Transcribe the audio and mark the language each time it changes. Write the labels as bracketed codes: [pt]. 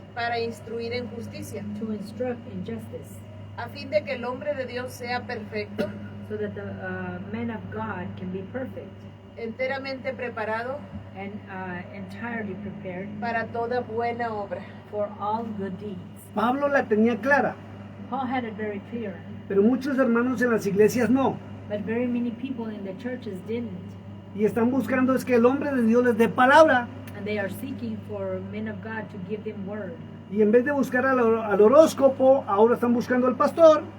[es] para instruir en justicia, [en] to instruct in justice, [es] a fin de que el hombre de Dios sea perfecto, [en] so that the man of God can be perfect [es] enteramente preparado [en] and entirely prepared [es] para toda buena obra. [en] for all good deeds. [es] Pablo la tenía clara, [en] Paul had it very clear, [es] pero muchos hermanos en las iglesias no. [en] but very many people in the churches didn't, [es] Y están buscando es que el hombre de Dios les dé palabra. [en] and they are seeking for men of God to give them word. [es] Y en vez de buscar al horóscopo, ahora están buscando al pastor.